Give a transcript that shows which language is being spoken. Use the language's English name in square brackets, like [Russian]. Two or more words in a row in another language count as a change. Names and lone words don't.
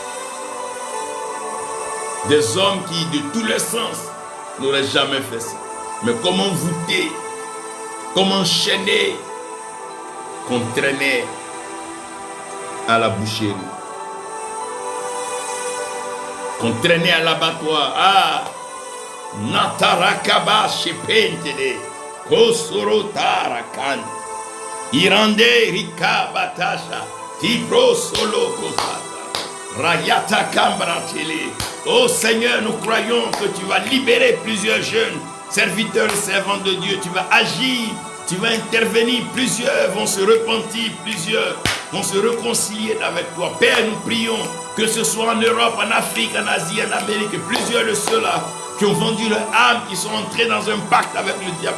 [French] Des hommes qui, de tous les sens, n'auraient jamais fait ça. Mais comment voûter, comment enchaîner, qu'on traînait à la boucherie, qu'on traînait à l'abattoir. Ah, Natarakaba Shepentede, Kosoro Tarakan, Irande Rika Batasha, Tibro Solo Kosata, Rayata Kambratele. Oh Seigneur, nous croyons que tu vas libérer plusieurs jeunes serviteurs et servantes de Dieu. Tu vas agir, tu vas intervenir. Plusieurs vont se repentir, plusieurs vont se réconcilier avec toi. Père, nous prions que ce soit en Europe, en Afrique, en Asie, en Amérique, plusieurs de ceux-là qui ont vendu leur âme, qui sont entrés dans un pacte avec le diable.